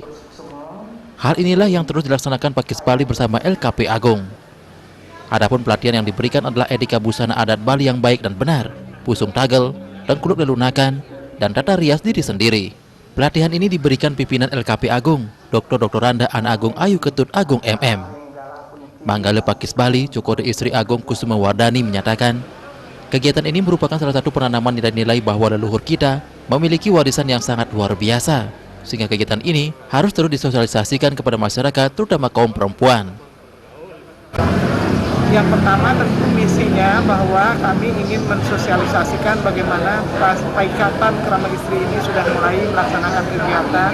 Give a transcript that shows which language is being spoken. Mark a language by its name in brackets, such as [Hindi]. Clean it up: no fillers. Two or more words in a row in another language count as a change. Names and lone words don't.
[Indonesian] Hal inilah yang terus dilaksanakan Pakis Bali bersama LKP Agung. Adapun pelatihan yang diberikan adalah etika busana adat Bali yang baik dan benar, pusung tagel, tengkuluk lelunakan, dan tata rias diri sendiri. Pelatihan ini diberikan pimpinan LKP Agung, Dr. Randa Ana Agung Ayu Ketut Agung MM. Manggala Pakis Bali, Cokode Istri Agung Kusuma Wardani menyatakan, kegiatan ini merupakan salah satu penanaman nilai-nilai bahwa leluhur kita memiliki warisan yang sangat luar biasa, sehingga kegiatan ini harus terus disosialisasikan kepada masyarakat, terutama kaum perempuan. Yang pertama tentu misinya bahwa kami ingin mensosialisasikan bagaimana Paikatan Krama Istri ini sudah mulai melaksanakan kegiatan.